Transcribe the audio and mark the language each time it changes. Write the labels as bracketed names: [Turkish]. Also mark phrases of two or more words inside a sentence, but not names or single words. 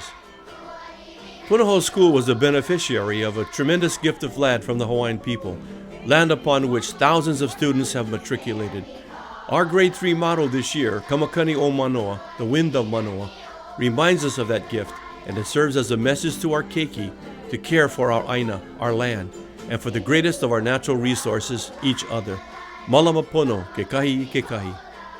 [English] Punahou School was the beneficiary of a tremendous gift of land from the Hawaiian people, land upon which thousands of students have matriculated. Our grade 3 motto this year, [Hawaiian] Kamakani o Manoa, [English] the wind of Manoa, reminds us of that gift, and it serves as a message to our keiki to care for our aina, our land, and for the greatest of our natural resources, each other. [Hawaiian] Malama pono, ke kahi i ke kahi.